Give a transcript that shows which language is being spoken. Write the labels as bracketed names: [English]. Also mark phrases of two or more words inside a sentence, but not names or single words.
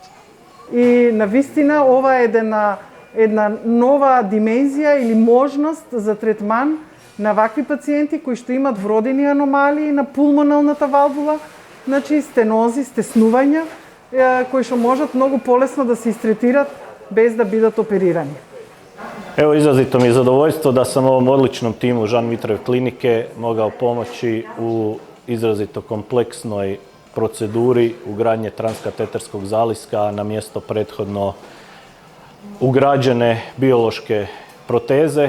[Macedonian] И навистина ова е една нова димензија или можност за третман на вакви пациенти кои што имат вродени аномалии на пулмоналната валвула, значи стенози, стеснувања, кои што можат многу полесно да се истретират без да бидат оперирани. [Croatian] Evo, izrazito mi je zadovoljstvo da sam ovom odličnom timu Žan Mitrev klinike mogao pomoći u izrazito kompleksnoj proceduri ugradnje transkateterskog zaliska na mjesto prethodno ugrađene biološke proteze.